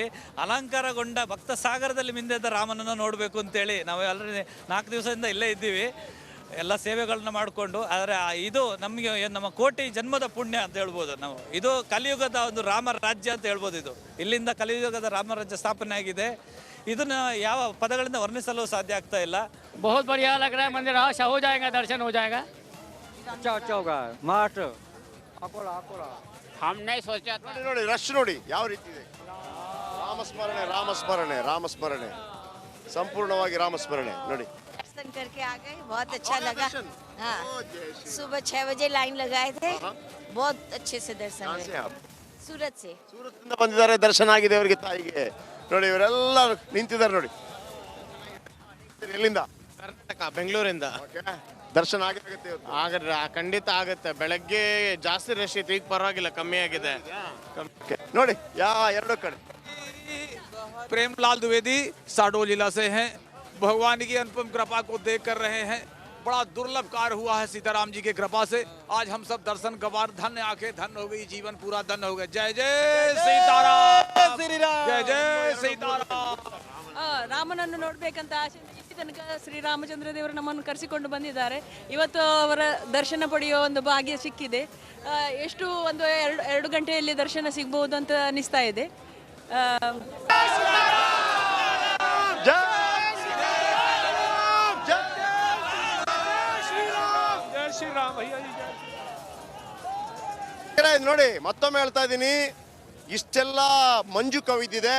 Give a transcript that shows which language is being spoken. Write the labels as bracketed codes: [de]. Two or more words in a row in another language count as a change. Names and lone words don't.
[kn] ಅಲಂಕಾರಗೊಂಡ ಭಕ್ತ ಸಾಗರದಲ್ಲಿ ಮಿಂದೆದ್ದ ರಾಮನನ್ನು ನೋಡಬೇಕು ಅಂತೇಳಿ ನಾವು ಆಲ್ರೆಡಿ 4 ದಿವಸದಿಂದ ಇಲ್ಲೇ ಇದ್ದೀವಿ. ಎಲ್ಲ ಸೇವೆಗಳನ್ನ ಮಾಡಿಕೊಂಡು. ಆದರೆ ಇದು ನಮಗೆ ನಮ್ಮ ಕೋಟಿ ಜನ್ಮದ ಪುಣ್ಯ ಅಂತ ಹೇಳ್ಬೋದು ನಾವು. ಇದು ಕಲಿಯುಗದ ಒಂದು ರಾಮ ರಾಜ್ಯ ಅಂತ ಹೇಳ್ಬೋದು. ಇದು ಇಲ್ಲಿಂದ ಕಲಿಯುಗದ ರಾಮ ರಾಜ್ಯ ಸ್ಥಾಪನೆ ಆಗಿದೆ. ಇದನ್ನ ಯಾವ ಪದಗಳಿಂದ ವರ್ಣಿಸಲು ಸಾಧ್ಯ ಆಗ್ತಾ ಇಲ್ಲ. [hi] बहुत बढ़िया लग रहा है मंदिर. अच्छा हो जाएगा, दर्शन हो जाएगा. अच्छा होगा मार्ट हम नहीं सोचा था. [kn] ನೋಡಿ ರಶ್ ನೋಡಿ ಯಾವ ರೀತಿ ಇದೆ. ರಾಮಸ್ಮರಣೆ ರಾಮಸ್ಮರಣೆ ರಾಮಸ್ಮರಣೆ, ಸಂಪೂರ್ಣವಾಗಿ ರಾಮಸ್ಮರಣೆ ನೋಡಿ. [hi] दर्शन करके आ गए, बहुत अच्छा लगा. हाँ, सुबह 6 बजे लाइन लगाए थे, बहुत अच्छे से दर्शन हुए. सूरत से [kn] ಸೂರತ್ನಿಂದ ಬಂದಿದ್ದಾರೆ, ದರ್ಶನ ಆಗಿದೆ ಅವರಿಗೆ, ತಾಯಿಗೆ. ನೋಡಿ ಇವರೆಲ್ಲ ನಿಂತಿದ್ದಾರೆ ನೋಡಿ. ಎಲ್ಲಿಂದ? ಕರ್ನಾಟಕ, ಬೆಂಗಳೂರಿಂದ. ದರ್ಶನ ಆಗುತ್ತೆ, ಖಂಡಿತ ಆಗುತ್ತೆ. ಬೆಳಗ್ಗೆ ಜಾಸ್ತಿ ರಶ್ ಇತ್ತು, ಈಗ ಪರವಾಗಿಲ್ಲ, ಕಮ್ಮಿ ಆಗಿದೆ ನೋಡಿ. ಎರಡು ಕಡೆ [hi] प्रेमलाल द्विवेदी साडोल जिला से हैं. भगवान की अनुपम कृपा को देख कर रहे हैं. बड़ा दुर्लभ कार्य हुआ है सीताराम जी के कृपा से. आज हम सब दर्शन गवार, धन्य आंखें धन्य हो गई, जीवन पूरा धन्य हो गया. जय जय सीताराम, जय जय सीताराम. [kn] ರಾಮನನ್ನು ನೋಡ್ಬೇಕಂತ ಆಸೆ ಇಲ್ಲಿ ತನಕ ಶ್ರೀರಾಮಚಂದ್ರ ದೇವರು ನಮ್ಮನ್ನು ಕರೆಸಿಕೊಂಡು ಬಂದಿದ್ದಾರೆ. ಇವತ್ತು ಅವರ ದರ್ಶನ ಪಡೆಯುವ ಒಂದು ಭಾಗ್ಯ ಸಿಕ್ಕಿದೆ. ಎಷ್ಟು ಒಂದು 2 ಗಂಟೆಯಲ್ಲಿ ದರ್ಶನ ಸಿಗಬಹುದು ಅಂತ ಅನಿಸ್ತಾ ಇದೆ. ನೋಡಿ, ಮತ್ತೊಮ್ಮೆ ಹೇಳ್ತಾ ಇದ್ದೀನಿ, ಇಷ್ಟೆಲ್ಲ ಮಂಜು ಕವಿದಿದೆ.